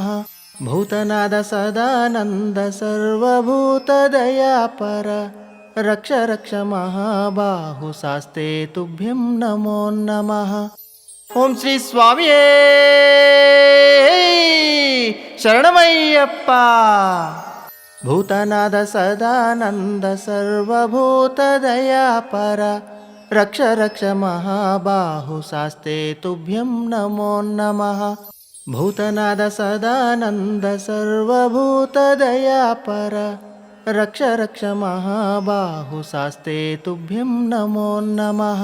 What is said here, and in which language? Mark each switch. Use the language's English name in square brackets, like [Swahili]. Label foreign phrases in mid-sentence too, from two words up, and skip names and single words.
[Sanskrit] भूतनाद सदानन्द सर्वभूतदयापर रक्ष रक्ष महाबाहुशास्ते तुभ्यं नमो नमः। [Malayalam] ഓം ശ്രീ സ്വാമിയേ ശരണമയ്യപ്പാ। [Sanskrit] ಭೂತನಾದ ಸದಾನಂದ ಸರ್ವಭೂತದಯಾಪರ ರಕ್ಷ ರಕ್ಷ ಮಹಾಬಾಹು ಶಾಸ್ತೆ ತುಭ್ಯಂ ನಮೋ ನಮಃ. ಭೂತನಾದ ಸದಾನಂದ ಸರ್ವಭೂತದಯಾಪರ ರಕ್ಷ ರಕ್ಷ ಮಹಾಬಾಹು ಶಾಸ್ತೆ ತುಭ್ಯಂ ನಮೋ ನಮಃ.